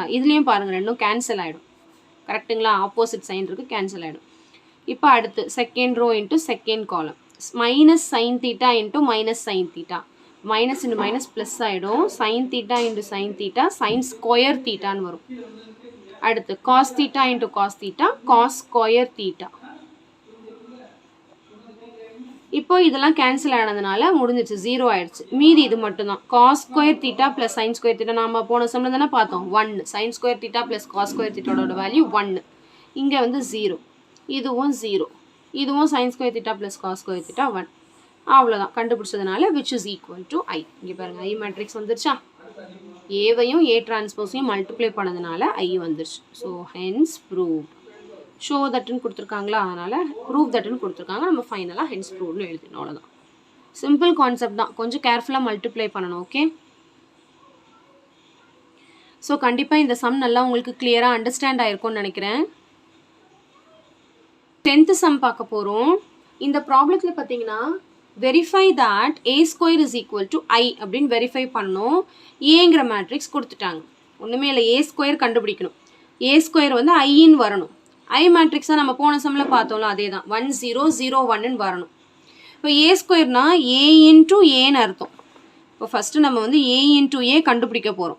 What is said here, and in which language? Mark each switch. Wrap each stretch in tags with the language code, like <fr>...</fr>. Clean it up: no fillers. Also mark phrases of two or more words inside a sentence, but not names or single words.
<ta>இதுலேயும் பாருங்கள் ரெண்டும் கேன்சல் ஆகிடும். கரெக்டுங்களா?</ta> <en>opposite sign</en> <ta>இருக்குது, கேன்சல் ஆகிடும். இப்போ அடுத்து</ta> <en>second row into second column, minus sin theta into மைனஸ் sin theta. minus into minus plus ஆகிடும், sin theta into sin theta sin square theta வரும். அடுத்து cos theta into cos theta cos square theta.</en> <ta>இப்போ இதெல்லாம் கேன்சல் ஆனதுனால முடிஞ்சிச்சு, 0 ஆயிடுச்சு. மீதி இது மட்டும்தான்,</ta> <en>cos square theta plus sine square theta.</en> <ta>நம்ம போன சம்மில் தானே பார்த்தோம் 1.</ta> <en>sine square theta plus cos square theta value 1.</en> <ta>இங்கே வந்து 0, இதுவும் 0, இதுவும்</ta> <en>sine square theta plus cos square theta 1.</en> <ta>அவ்வளோதான் கண்டுபிடிச்சதுனால</ta> <en>which is equal to I.</en> <ta>இங்கே பாருங்கள்</ta> <en>I matrix</en> <ta>வந்துருச்சா? ஏவையும்</ta> <en>A transpose</en> <ta>மல்டிப்ளை பண்ணதுனால ஐ வந்துருச்சு.</ta> <en>so hence proved. show that</en> <ta>கொடுத்துருக்காங்களா, அதனால்</ta> <en>prove that</en> <ta>கொடுத்துருக்காங்க. நம்ம</ta> <en>finally hence proved</en> <ta>எழுதிடணும். அவ்வளோதான்.</ta> <en>simple concept</en> <ta>தான், கொஞ்சம்</ta> <en>carefully multiply</en> <ta>பண்ணணும்.</ta> <en>okay, so</en> <ta>கண்டிப்பாக இந்த சம் நல்லா உங்களுக்கு</ta> <en>clearly understand</en> <ta>ஆகிருக்கும்னு நினைக்கிறேன்.</ta> <en>10th sum</en> <ta>பார்க்க போகிறோம். இந்த ப்ராப்ளத்தில் பார்த்தீங்கன்னா</ta> <en>verify that a square is equal to I</en> <ta>அப்படின்னு வெரிஃபை பண்ணணும். ஏங்கிற மேட்ரிக்ஸ் கொடுத்துட்டாங்க. ஒன்றுமே இல்லை,</ta> <en>A square</en> <ta>கண்டுபிடிக்கணும்.</ta> <en>A square</en> <ta>வந்து ஐன்னு வரணும்.</ta> <en>I matrix</en> <ta>தான் நம்ம போன சம்மில் பார்த்தோம்ல, அதே தான் 1 0 0 1ன்னு வரணும். இப்போ</ta> <en>A square A into A</en> <ta>அர்த்தம். இப்போ ஃபஸ்ட்டு நம்ம வந்து</ta> <en>A into A</en> <ta>கண்டுபிடிக்க போகிறோம்.</ta>